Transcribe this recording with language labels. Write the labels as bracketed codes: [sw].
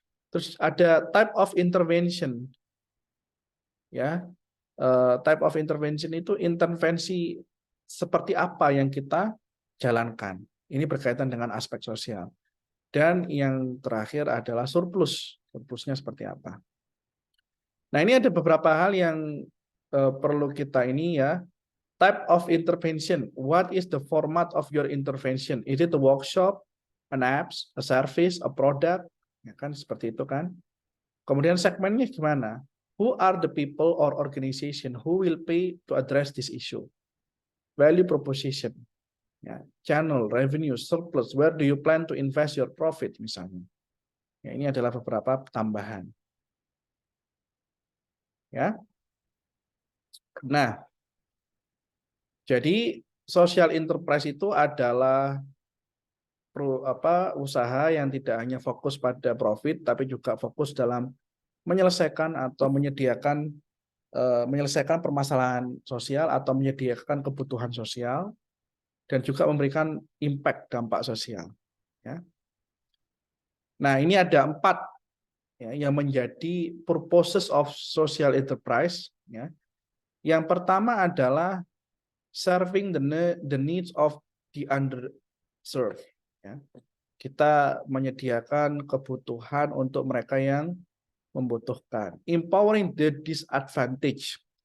[id] Terus ada type of intervention. Ya, type of intervention itu intervensi seperti apa yang kita jalankan. Ini berkaitan dengan aspek sosial. Dan yang terakhir adalah surplus. Surplusnya seperti apa. Nah, ini ada beberapa hal yang perlu kita ini ya. [en] Type of intervention. What is the format of your intervention? Is it a workshop, an apps, a service, a product? [id] Ya kan seperti itu kan. Kemudian segmennya gimana? [en] Who are the people or organization who will pay to address this issue? Value proposition. Ya, channel, revenue, surplus. Where do you plan to invest your profit misalnya? [id] Ya, ini adalah beberapa tambahan. Ya. Nah, jadi social enterprise itu adalah usaha yang tidak hanya fokus pada profit, tapi juga fokus dalam menyelesaikan atau menyelesaikan permasalahan sosial atau menyediakan kebutuhan sosial dan juga memberikan impact dampak sosial. Ya. Nah, ini ada 4 ya, yang menjadi purposes of social enterprise. Ya. Yang pertama adalah [en] serving the needs of the underserved. Ya. [id] Kita menyediakan kebutuhan untuk mereka yang membutuhkan. [en] Empowering the disadvantaged.